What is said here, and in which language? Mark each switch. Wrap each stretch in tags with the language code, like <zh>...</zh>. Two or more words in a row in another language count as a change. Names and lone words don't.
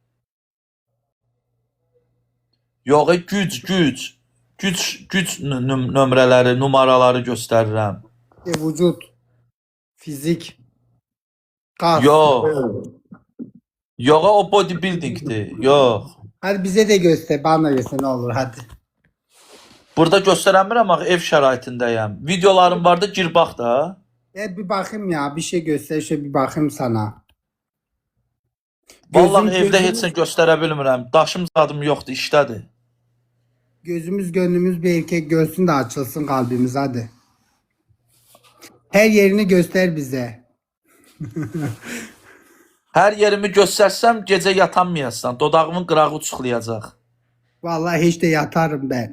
<az>Yox, güc. Güc nömrələri, numaraları göstərirəm. Vücut. Fizik. Kas. Yox. Yox, o bodybuildingdir. Yox.</az> <tr>Hadi bize de göster. Bana da göster ne olur hadi.</tr> <az>Burada göstərəmirəm, axı ev şəraitindəyəm. Videolarım var da, gir bax da.</az> <tr>Bir bakayım ya. Bir şey göster. Şöyle bir bakayım sana.</tr> <az>Vallahi Gözüm- evdə gözümüz- heç nə göstərə bilmirəm. Daşım zadım yoxdur, işdədir.</az> <tr>Gözümüz gönlümüz bir erkek görsün de açılsın kalbimiz hadi. Her yerini göster bize.</tr> <az>Hər yerimi göstərsəm gecə yatanmayasan. Dodağımın qırağı uçuqlayacaq.</az> <tr>Vallahi hiç de yatarım ben.</tr>